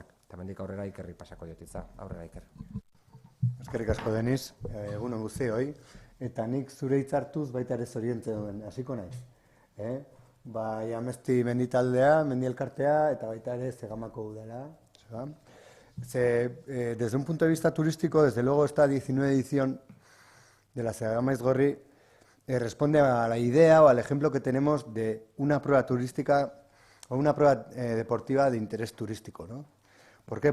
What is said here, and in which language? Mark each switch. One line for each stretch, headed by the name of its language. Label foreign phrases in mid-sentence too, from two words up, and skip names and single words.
Basque: Eta hemendik aurrera Ikerri pasako diotitza, aurrera Iker. Eskerrik asko, Denis, egun on guztioi, eta nik zure hitz hartuz baita ere zoriontzen hasiko naiz. Amesti menditaldea, mendielkartea, eta baita ere Zegamako udala.
Spanish: Desde un punto de vista turístico, desde luego esta 19 edición de la Zegama Aizgorri responde a la idea o al ejemplo que tenemos de una prueba turística o una prueba deportiva de interés turístico, ¿no? ¿Por qué?